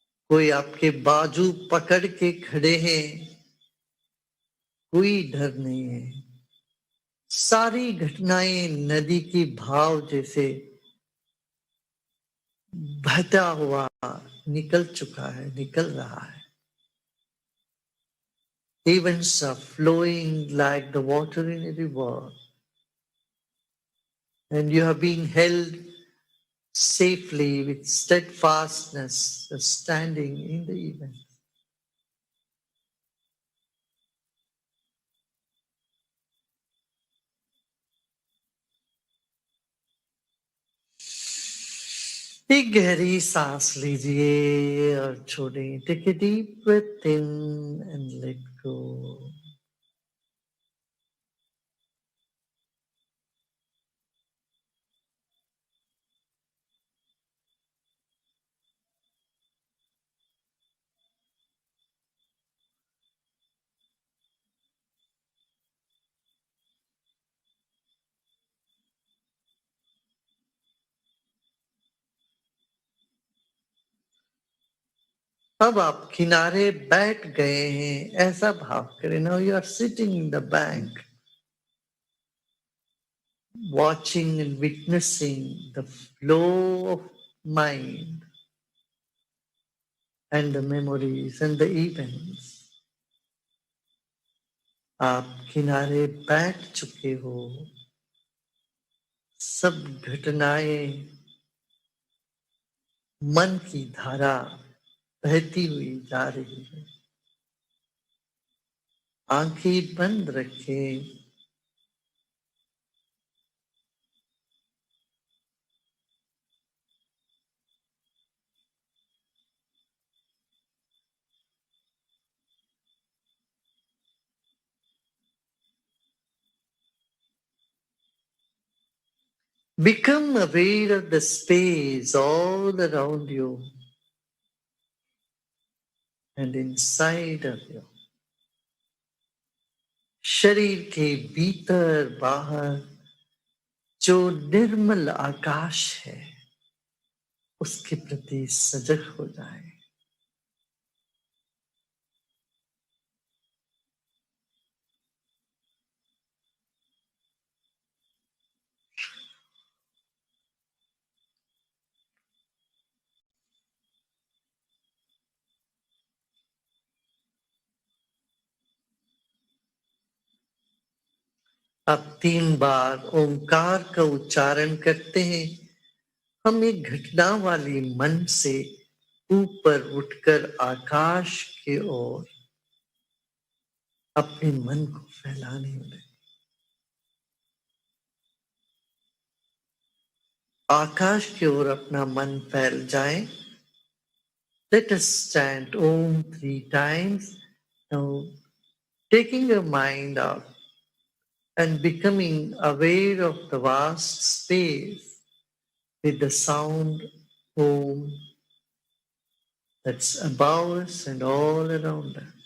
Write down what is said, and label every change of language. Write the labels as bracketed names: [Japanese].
[Hindi] कोई आपके बाजू पकड़ के खड़े हैं, कोई डर नहीं है. सारी घटनाएं नदी की भाव जैसे बहता हुआ निकल चुका है, निकल रहा है. [English] Events are flowing like the water in a river, and you have been held safely with steadfastness, standing in the event. [Hindi] एक गहरी सांस लीजिए और छोड़ें. [English] Take a deep breath in and let go. [Hindi] अब आप किनारे बैठ गए हैं, ऐसा भाव करें. [English] Now you are sitting in the bank, watching and witnessing the flow of mind and the memories and the events. [Hindi] आप किनारे बैठ चुके हो. सब घटनाएं मन की धारा बहती हुई जा रही है. आंखें बंद रखें. [English] Become aware of the space all around you and inside of you. [Hindi] शरीर के भीतर बाहर जो निर्मल आकाश है, उसके प्रति सजग हो जाए. अब 3 बार ओंकार का उच्चारण करते हैं. हम एक घटना वाली मन से ऊपर उठकर आकाश की ओर अपने मन को फैलाने लगे. आकाश की ओर अपना मन फैल जाए. [English] Let us chant Om 3 times. Now, taking your mind out and becoming aware of the vast space with the sound Om that's above us and all around us.